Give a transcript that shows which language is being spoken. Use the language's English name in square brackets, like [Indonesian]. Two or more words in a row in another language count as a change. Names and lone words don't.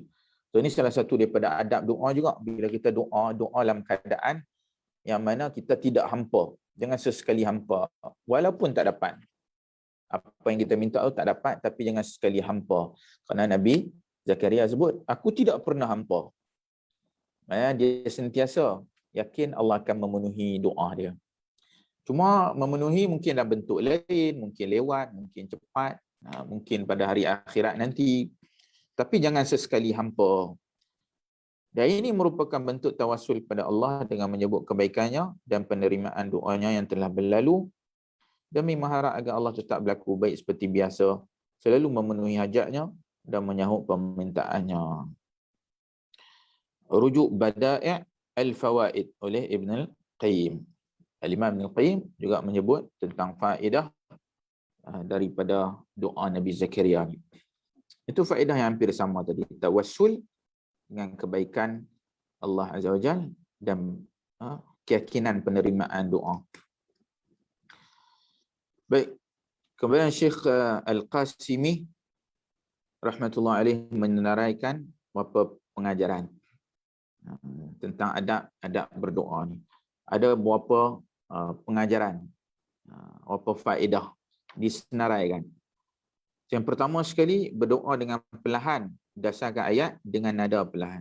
[Malay] So ini salah satu daripada adab doa juga. Bila kita doa dalam keadaan yang mana kita tidak hampa. Jangan sesekali hampa. Walaupun tak dapat. Apa yang kita minta tu tak dapat, tapi jangan sekali hampa. Kerana Nabi Zakaria sebut, aku tidak pernah hampa. Dia sentiasa yakin Allah akan memenuhi doa dia. Cuma memenuhi mungkin dalam bentuk lain, mungkin lewat, mungkin cepat, mungkin pada hari akhirat nanti. Tapi jangan sesekali hampa. Dan ini merupakan bentuk tawassul pada Allah dengan menyebut kebaikannya dan penerimaan doanya yang telah berlalu. Demi mengharap agar Allah tetap berlaku baik seperti biasa, selalu memenuhi hajatnya dan menyahut permintaannya. Rujuk Bada'i' al-Fawaid oleh Ibn al-Qayyim. Al-Imam Ibn al-Qayyim juga menyebut tentang faedah daripada doa Nabi Zakaria. Itu faedah yang hampir sama tadi. Tawassul dengan kebaikan Allah [Arabic] عز وجل [Malay] dan keyakinan penerimaan doa. Baik, kemudian Syekh Al-Qasimi [Arabic] رحمة الله عليه [Malay] menenaraikan beberapa pengajaran tentang adab berdoa ni. Ada beberapa pengajaran, beberapa faedah disenaraikan. Yang pertama sekali, berdoa dengan perlahan berdasarkan ayat dengan nada perlahan.